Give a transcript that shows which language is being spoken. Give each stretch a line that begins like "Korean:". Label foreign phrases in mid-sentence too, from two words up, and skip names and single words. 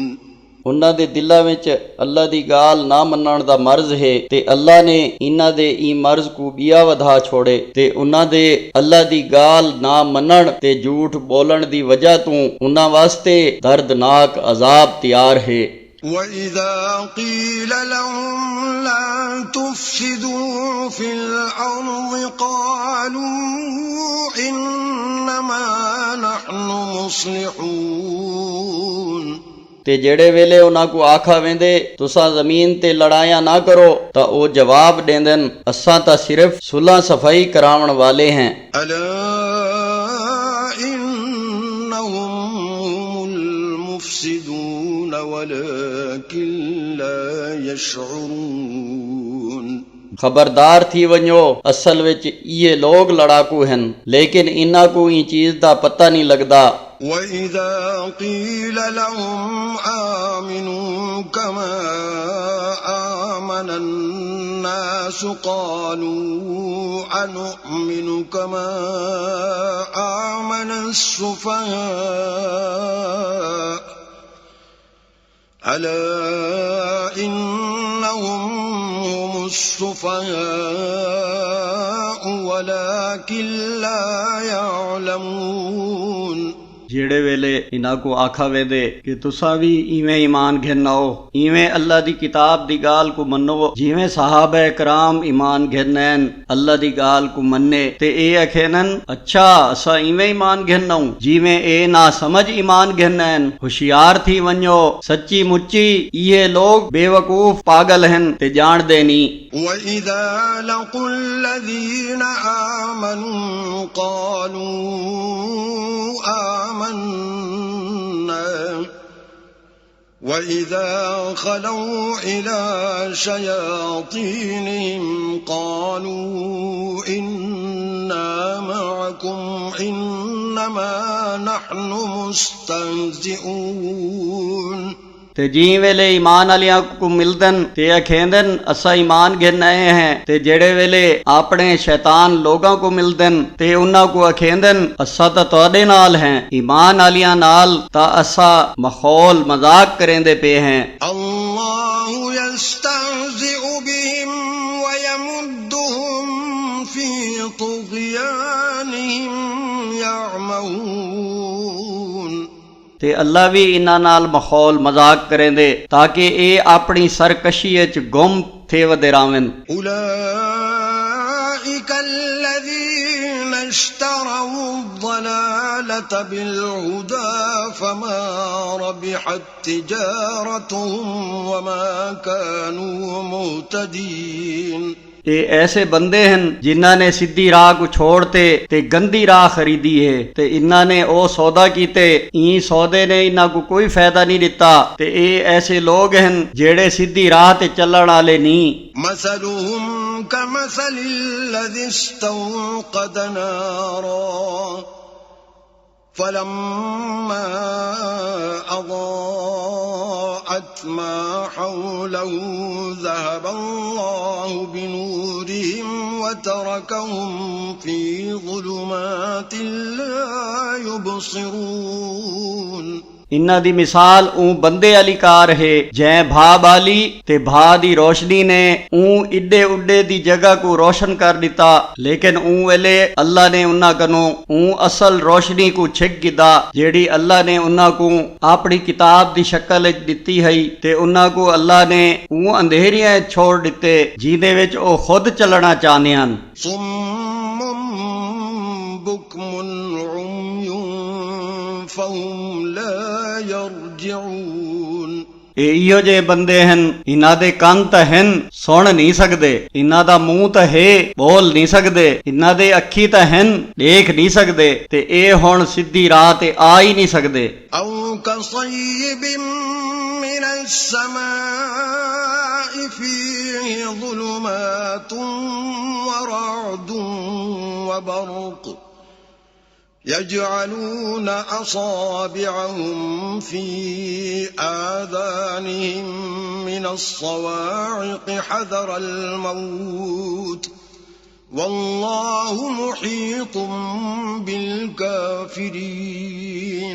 Saraiki: انہاں دے دلاں وچ اللہ دی گال نہ منّݨ دا مرض ہے تے اللہ نے انہاں دے ای مرض کوں بیا ودھا چھوڑے تے انہاں دے اللہ دی گال نہ منّݨ تے جھوٹ بولݨ دی وجہ توں انہاں واسطے دردناک عذاب تیار ہے.
Arabic: وإذا قيل لهم لا تفسدوا في الأرض قالوا إنما نحن مصلحون.
Saraiki: تے جیڑے ویلے انہاں کوں آکھا ویندے تساں زمین تے لڑائیاں نہ کرو، تاں او جواب ڈیندن اساں تاں صرف صلح صفائی کراوݨ والے ہیں.
Arabic: ألا إنهم هم المفسدون ولكن لا يشعرون.
Saraiki: خبردار تھی ونجو، اصل وچ ایہے لوگ لڑاکو ہیں، لیکن انہاں کوں ای چیز دا پتہ نہیں لگدا.
Arabic: وإذا قيل لهم آمنوا كما آمن الناس قالوا أنؤمن كما آمن السفهاء ألا إنهم هم السفهاء ولكن لا يعلمون.
Saraiki: جیڑے ویلے انہاں کوں آکھا ویندے کہ تساں وی ایویں ایمان گھناؤ، ایویں اللہ دی کتاب دی گال کوں منو جیویں صحابہ کرام ایمان گھنین اللہ دی گال کوں منے، تے اے اکھینن اچھا اسا ایویں ایمان گھناؤں جیویں اے نہ سمجھ ایمان گھنین. ہوشیار تھی ونجو، سچی مچی ایہے لوگ بیوقوف پاگل ہیں تے جاݨدے نی.
Arabic: وإذا لقوا الذين آمنوا قالوا آمنا وإذا خلوا إلى شياطينهم قالوا إنا معكم إنما نحن مستهزئون.
Saraiki: تے جی ویلے ایمان آلیاں کوں ملدن تے اکھیندن اسا ایمان گھن آئے ہیں، تے جیڑے ویلے اپنے شیطان لوگاں کوں ملدن تے انہاں کوں اکھیندن اسا تاں تہاڈے نال ہیں، ایمان آلیاں نال تاں اسا مخول مذاق کریندے پے ہیں.
Arabic: الله يستهزئ بهم ويمدهم في طغيانهم يعمهون.
Saraiki: تے اللہ وی انہاں نال مخول مذاق کریندے تاکہ اے اپنی سرکشی چ گم تھے ودے راون.
Arabic: أولئك الذين اشتروا الضلالة بالهدى فما ربحت تجارتهم وما كانوا مهتدين.
Saraiki: یہ ایسے بندے ہیں جنہاں نے سیدھی راہ کوں چھوڑتے تے گندی راہ خریدی ہے، تے انہاں نے او سودا کیتے ای سودے نے انہاں کوں کوئی فائدہ نہیں ڈتا، تے یہ ایسے لوگ ہیں جیڑے سیدھی راہ تے چلݨ والے نہیں.
Arabic: مثلهم كمثل الذي استوقد نارا فلما أضاءت ما حوله ذهب الله بنورهم وتركهم في ظلمات لا يبصرون
Saraiki: انہاں دی مثال اوں بندے علی کار ہے جے بھا بالی تے بھا دی روشنی نے اوں ایڈے اوڈے دی جگہ کوں روشن کر ڈتا لیکن اوں ویلے اللہ نے انہاں کنوں اوں اصل روشنی کوں چھک گدا جیڑی اللہ نے انہاں کوں اپنی کتاب دی شکل وچ ڈتی ہے تے انہاں کوں اللہ نے اوں اندھیریاں چھوڑ ڈتے جیہدے وچ او خود چلنا چاہندے ہن
Arabic: صم بكم عمي فهم لا يرجعون
Saraiki: ایہو جے بندے ہن انہاں دے کن تاں ہن سن نہیں سکدے انہاں دا منہ تاں ہے بول نہیں سکدے انہاں دے اکھی تاں ہن دیکھ نہیں سکدے تے اے ہݨ سدھی راہ تے آ ہی نہیں سکدے
Arabic: أو كصيب من السماء فيه ظلمات ورعد وبرق يجعلون أصابعهم في آذانهم من الصواعق حذر الموت والله محيط بالكافرين